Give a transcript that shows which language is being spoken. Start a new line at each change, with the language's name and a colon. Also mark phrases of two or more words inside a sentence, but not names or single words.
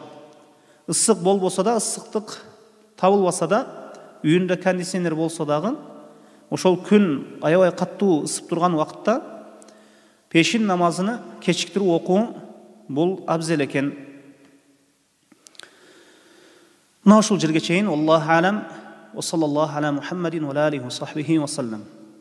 Kyrgyz: Ысык болбосо да, ысыктык табылбаса да, үйүндө кондиционер болсо дагы, ошол күн аябай каттуу ысып турган убакытта пешин намазыны кечиктирип окуу бул абзел экен. Мына ушул жерге чейин
Arabic: الله أعلم. وصلى الله على محمد وآله وصحبه وسلم.